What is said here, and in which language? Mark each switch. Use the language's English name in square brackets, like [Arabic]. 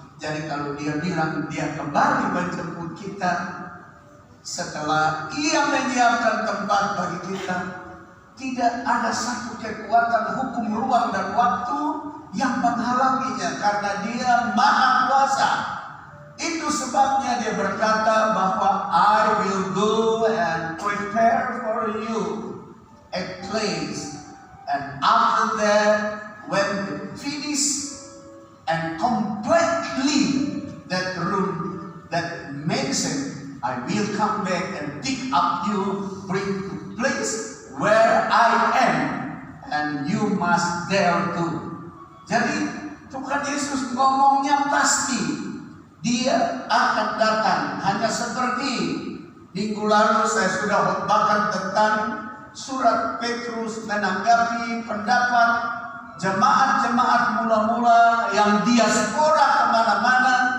[Indonesian] Jadi kalau dia bilang dia kembali menjemput kita setelah ia menyiapkan tempat bagi kita, tidak ada satu kekuatan hukum ruang dan waktu yang menghalanginya, karena dia maha kuasa. Itu sebabnya dia berkata bahwa [English] I will go and prepare for you a place, and after that when we finish and completely that room, that mansion, I will come back and pick up you, bring to place where I am, and you must there too. [Indonesian] Jadi Tuhan Yesus ngomongnya pasti, dia akan datang. Hanya seperti minggu lalu saya sudah khotbahkan tentang surat Petrus menanggapi pendapat jemaat-jemaat mula-mula yang diaspora kemana-mana.